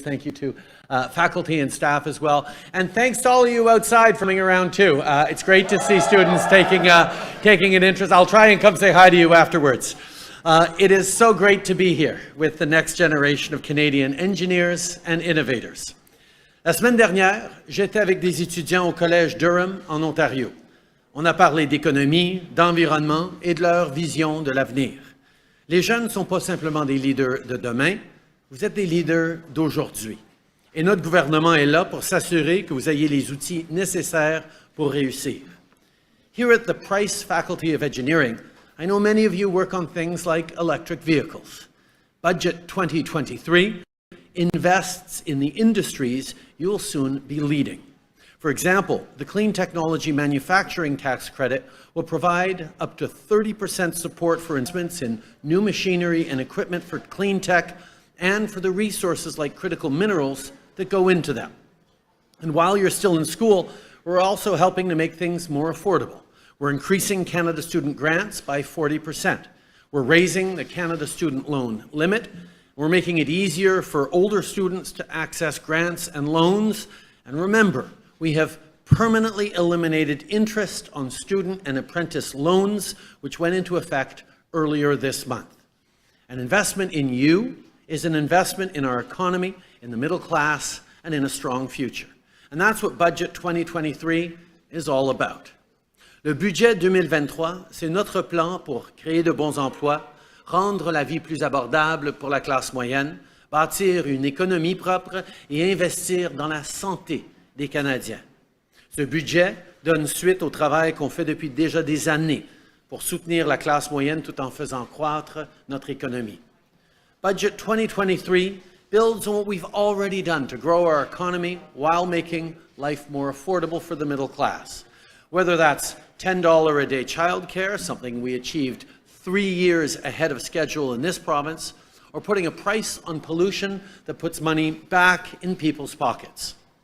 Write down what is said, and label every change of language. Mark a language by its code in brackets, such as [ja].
[en] Thank you to faculty and staff as well. And thanks to all of you outside for coming around too. It's great to see students taking an interest. I'll try and come say hi to you afterwards. It is so great to be here with the next generation of Canadian engineers and innovators. [fr] La semaine dernière, j'étais avec des étudiants au Collège Durham en Ontario. On a parlé d'économie, d'environnement et de leur vision de l'avenir. Les jeunes ne sont pas simplement des leaders de demain, vous êtes des leaders d'aujourd'hui. Et notre gouvernement est là pour s'assurer que vous ayez les outils nécessaires pour réussir. [en] Here at the Price Faculty of Engineering, I know many of you work on things like electric vehicles. Budget 2023 invests in the industries you'll soon be leading. For example, the Clean Technology Manufacturing Tax Credit will provide up to 30% support for investments in new machinery and equipment for clean tech and for the resources like critical minerals that go into them. And while you're still in school, we're also helping to make things more affordable. We're increasing Canada student grants by 40%. We're raising the Canada student loan limit. We're making it easier for older students to access grants and loans. And remember, we have permanently eliminated interest on student and apprentice loans, which went into effect earlier this month. An investment in you is an investment in our economy, in the middle class, and in a strong future. And that's what Budget 2023 is all about. [fr] Le budget 2023, c'est notre plan pour créer de bons emplois, rendre la vie plus abordable pour la classe moyenne, bâtir une économie propre et investir dans la santé des Canadiens. Ce budget donne suite au travail qu'on fait depuis déjà des années pour soutenir la classe moyenne tout en faisant croître notre économie. [en] Budget 2023 builds on what we've already done to grow our economy while making life more affordable for the middle class. Whether that's $10 a day childcare, something we achieved 3 years ahead of schedule in this province, or putting a price on pollution that puts money back in people's pockets.